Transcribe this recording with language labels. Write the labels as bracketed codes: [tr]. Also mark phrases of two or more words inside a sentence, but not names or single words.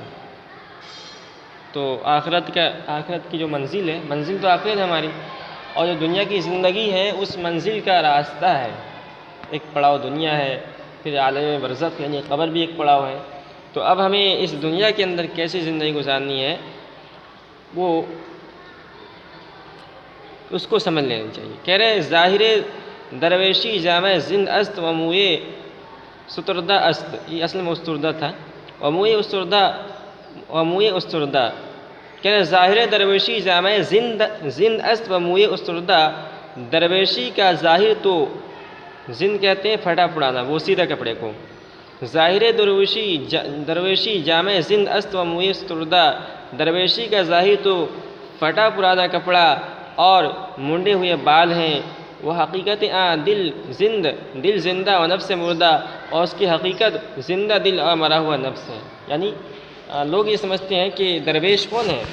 [ur] تو آخرت کی جو منزل ہے، منزل تو آخرت ہے ہماری، اور جو دنیا کی زندگی ہے اس منزل کا راستہ ہے۔ ایک پڑاؤ دنیا ہے، پھر عالم برزخ یعنی قبر بھی ایک پڑاؤ ہے۔ تو اب ہمیں اس دنیا کے اندر کیسی زندگی گزارنی ہے وہ اس کو سمجھ لینا چاہیے۔ کہہ رہے ہیں [fa] ظاہر درویشی جامع زند است و موئے ستردہ است، [ur] یہ اصل میں استردہ تھا، [fa] وموئے استردہ۔ [ur] کہہ رہے ہیں [fa] ظاہر درویشی جامع زند است و موئے استردہ، [ur] درویشی کا ظاہر تو زند کہتے ہیں پھٹا پڑانا، وہ سیدھا کپڑے کو۔ [fa] ظاہر درویشی جامع زند است و موئے استردہ، [ur] درویشی کا ظاہر تو پھٹا پرانا کپڑا اور منڈے ہوئے بال ہیں، [fa] وہ حقیقت دل زندہ و نفس مردہ، [ur] اور اس کی حقیقت زندہ دل اور مرا ہوا نفس ہے۔ یعنی لوگ یہ سمجھتے ہیں کہ درویش کون ہے؟